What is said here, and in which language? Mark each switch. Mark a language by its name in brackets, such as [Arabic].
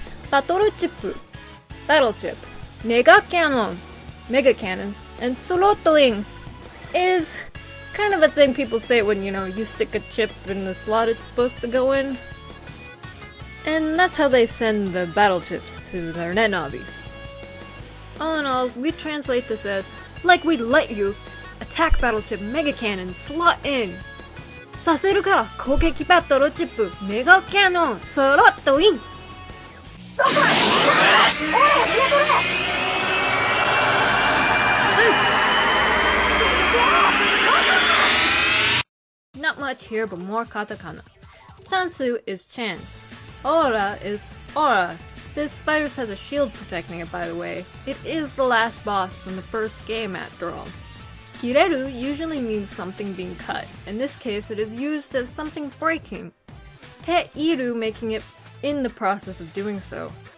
[English] Battle chip, battle chip, mega cannon, mega cannon, and sorotoing is kind of a thing people say when, you stick a chip in the slot it's supposed to go in. And that's how they send the battle chips to their netnavis. All in all, we translate this as, like we'd let you, attack battle chip mega cannon slot in. [Japanese] させるか攻撃バトルチップメガキャノンスロットイン [English] Not much here, but more katakana. Chansu is chance. Aura is aura. This virus has a shield protecting it, by the way. It is the last boss from the first game, after all. Kireru usually means something being cut. In this case, it is used as something breaking. Te-iru making it in the process of doing so.